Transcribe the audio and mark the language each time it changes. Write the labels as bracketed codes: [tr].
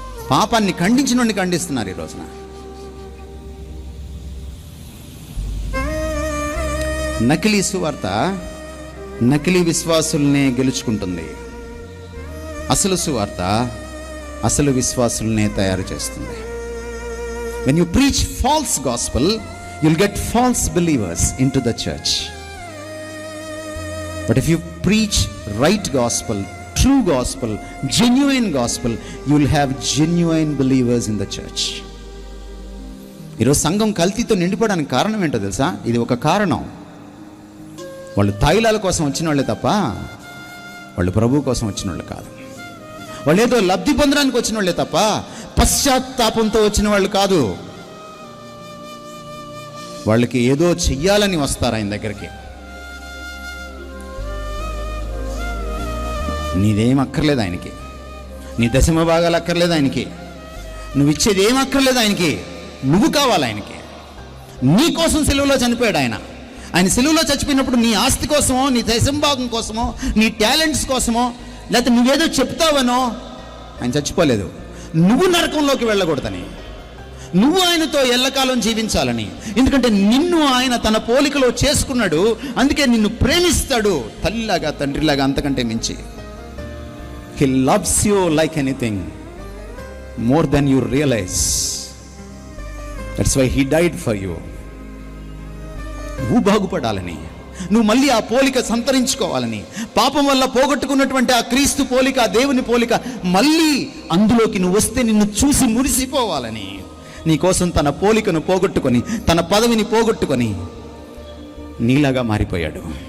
[te] పాపాన్ని ఖండించిన ఖండిస్తున్నారు ఈ రోజున. నకిలీ సువార్త నకిలీ విశ్వాసుల్నే గెలుచుకుంటుంది. అసలు సువార్త అసలు విశ్వాసుల్నే తయారు చేస్తుంది. [en] When you preach false gospel you'll get false believers into the church. But if you preach right gospel, true gospel, genuine gospel, you'll have genuine believers in the church. [te] ఈరోజు సంఘం కల్తీతో నిండిపోవడానికి కారణం ఏంటో తెలుసా? ఇది ఒక కారణం. వాళ్ళు తాయిలాల కోసం వచ్చిన వాళ్ళే తప్ప వాళ్ళు ప్రభు కోసం వచ్చిన వాళ్ళు కాదు. వాళ్ళు ఏదో లబ్ధి పొందడానికి వచ్చిన వాళ్ళే తప్ప పశ్చాత్తాపంతో వచ్చిన వాళ్ళు కాదు. వాళ్ళకి ఏదో చెయ్యాలని వస్తారు ఆయన దగ్గరికి. నీదేం అక్కర్లేదు ఆయనకి, నీ దశమ భాగాలు అక్కర్లేదు ఆయనకి, నువ్వు ఇచ్చేది ఏం అక్కర్లేదు ఆయనకి. నువ్వు కావాలి ఆయనకి. నీ కోసం సెలువులో చనిపోయాడు ఆయన. ఆయన సెలువులో చచ్చిపోయినప్పుడు నీ ఆస్తి కోసమో, నీ దశమ భాగం కోసమో, నీ టాలెంట్స్ కోసమో, లేకపోతే నువ్వేదో చెప్తావనో ఆయన చచ్చిపోలేదు. నువ్వు నరకంలోకి వెళ్ళకూడదని, నువ్వు ఆయనతో ఎల్లకాలం జీవించాలని. ఎందుకంటే నిన్ను ఆయన తన పోలికలో చేసుకున్నాడు. అందుకే నిన్ను ప్రేమిస్తాడు, తల్లిలాగా తండ్రిలాగా, అంతకంటే మించి. [en] He loves you like anything, more than you realize. That's why he died for you. [te] నువ్వు బాగుపడాలని, నువ్వు మళ్ళీ ఆ పోలిక సంతరించుకోవాలని, పాపం వల్ల పోగొట్టుకున్నటువంటి ఆ క్రీస్తు పోలిక, ఆ దేవుని పోలిక మళ్ళీ అందులోకి నువ్వు వస్తే నిన్ను చూసి మురిసిపోవాలని, నీకోసం తన పోలికను పోగొట్టుకొని, తన పదవిని పోగొట్టుకొని నీలాగా మారిపోయాడు.